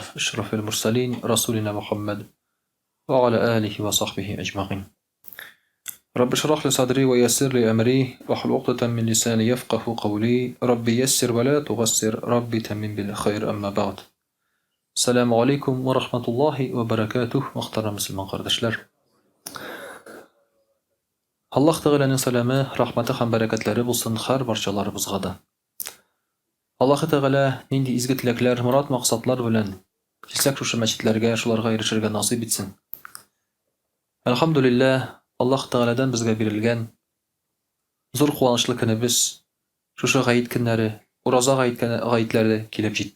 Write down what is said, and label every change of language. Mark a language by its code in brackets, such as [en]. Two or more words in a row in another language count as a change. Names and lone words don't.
[ar] أشرف المرسلين رسولنا محمد وعلى آله وصحبه أجمعين رب اشرح لي صدري ويسر لي أمري واحلل عقدة من لساني يفقه قولي ربي يسر ولا تغسر ربي تمم بالخير أما بعد السلام عليكم ورحمة الله وبركاته [tt] Мөхтәрәм мөселман кардәшләр Аллах Тәгаләнең сәламе, рахматы һәм бәрәкәтләре булсын һәр барчаларыбызга да. Аллаһ Тәгалә нинди изге теләкләр, мурад максатлар белән килсәк шушы мәчетләргә, шуларга ирешергә насыйп итсен. Әлхәмдүлилләһ, Аллаһ Тәгаләдән безгә бирелгән зур куанычлы көнебез, шушы гаит көннәре, ураза гаитләре килеп җитте.